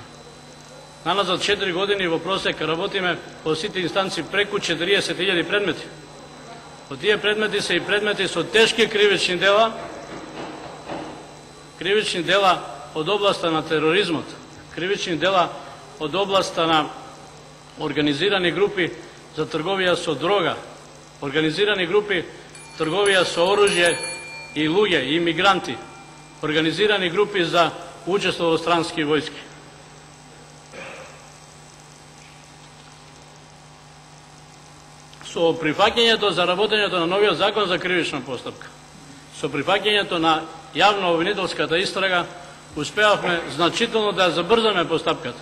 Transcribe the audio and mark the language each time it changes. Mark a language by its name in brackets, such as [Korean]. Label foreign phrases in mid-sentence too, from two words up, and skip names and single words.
[Macedonian] Наназад 4 години во просек работиме по сите инстанции преку 40.000 предмети. Од тие предмети се и предмети со тешки кривични дела од областа на тероризмот, кривични дела од областа на организирани групи за трговија со дрога, организирани групи трговија со оружје и луге и имигранти, организирани групи за учествовање странске војске. Со прифаќањето за работењето на новиот закон за кривична постапка, со прифаќањето на јавно-обвинителската истрага, успеавме значително да забрзаме постапката.